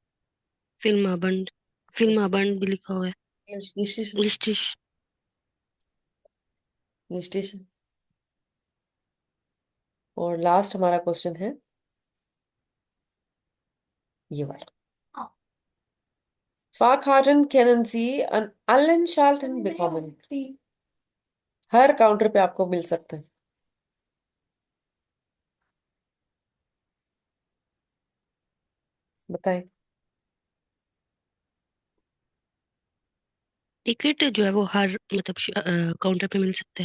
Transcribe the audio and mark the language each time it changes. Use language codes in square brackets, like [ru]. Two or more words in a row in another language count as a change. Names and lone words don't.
[hi] फिल्म बंड भी लिखा हुआ है। निश्चित। रितेश। निश्चित। और लास्ट हमारा क्वेश्चन है ये वाला। [de] Fahrkarten können Sie an allen Schaltern bekommen. [hi] हर काउंटर पे आपको मिल सकते हैं। बताएं। टिकट जो है वो हर मतलब काउंटर पे मिल सकता है।